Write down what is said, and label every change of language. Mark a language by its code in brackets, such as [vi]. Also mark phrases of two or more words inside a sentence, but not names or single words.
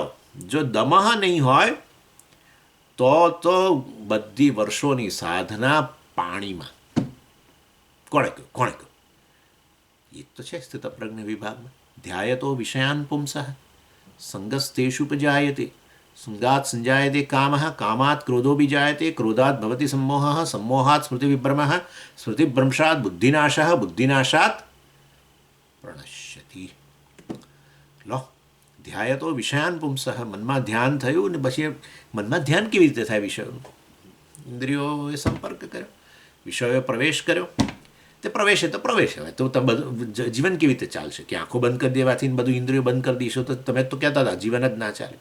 [gu] જો દમઃ નહીં હોય તો બધી વર્ષોની સાધના પાણીમાં. કોણે કહ્યું? એ તો છે સ્થિતપ્રજ્ઞ વિભાગમાં. [sa] ધ્યાયતો વિષયાન પુંસઃ સંગસ્તેષુપજાયતે સંગાત સંજાયતે કામઃ કામાત ક્રોધો બીજાયતે ક્રોધાત ભવતિ सम्मोहः सम्मोहात् स्मृतिविभ्रमः स्मृतिभ्रंशात् बुद्धिनाशः बुद्धिनाशात् પ્રણશ્યતિ. [gu] લો, [sa] ધ્યાયતો વિષયાન પુંસઃ, [gu] મનમાં ધ્યાન થયું ને પછી મનમાં ધ્યાન કેવી રીતે થાય? વિષયોનું ઇન્દ્રિયોએ સંપર્ક કર્યો, વિષયોએ પ્રવેશ કર્યો, તે પ્રવેશે તો પ્રવેશ. હવે તો બધું જીવન કેવી રીતે ચાલશે? કે આંખો બંધ કરી દેવાથી બધું ઇન્દ્રિયો બંધ કરી દઈશું તો તમે તો કહેતા હતા જીવન જ ના ચાલે.